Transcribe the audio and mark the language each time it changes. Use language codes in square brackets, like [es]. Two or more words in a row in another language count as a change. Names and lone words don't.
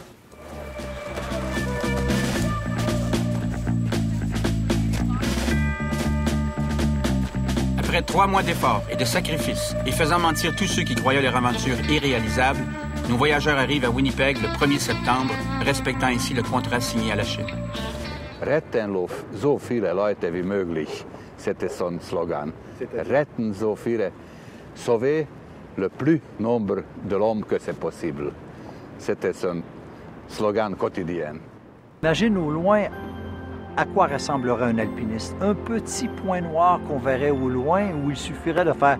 [fr] Après 3 mois d'efforts et de sacrifices, et faisant mentir tous ceux qui croyaient leur aventure irréalisable, nos voyageurs arrivent à Winnipeg le 1er septembre, respectant ainsi le contrat signé à la Chine. [de] Retten so viele Leute wie möglich, [fr] c'était son slogan. [de] Retten so viele, [fr] sauver le plus nombre de l'homme que c'est possible. C'était son slogan quotidien. Imagine au loin à quoi ressemblerait un alpiniste. Un petit point noir qu'on verrait au loin où il suffirait de faire...